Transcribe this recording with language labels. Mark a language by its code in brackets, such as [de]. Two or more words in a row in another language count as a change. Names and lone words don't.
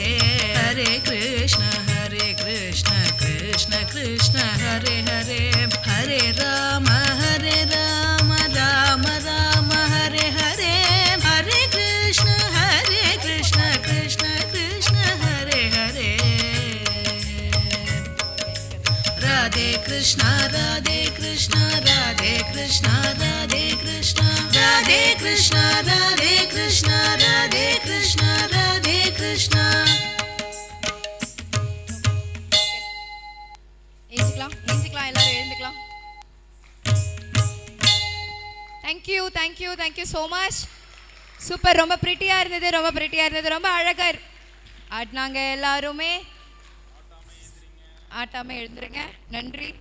[sa] Hare Krishna, Krishna Krishna, Hare Hare, Hare Rama, Rama Rama, Hare Hare, Hare Krishna, Krishna Krishna, Hare Hare. Radhe Krishna, Radhe Krishna, Radhe Krishna, Radhe Krishna, Radhe Krishna, Radhe Krishna, Radhe Krishna, Radhe Krishna. [ta] எழுந்துக்கலாம் எல்லாரும் எழுந்துக்கலாம். [en] Thank you so much. [ta] சூப்பர், ரொம்ப பிரிட்டியா இருந்தது, ரொம்ப அழகா ஆடினாங்க எல்லாருமே. ஆட்டாம எழுந்துருங்க. நன்றி.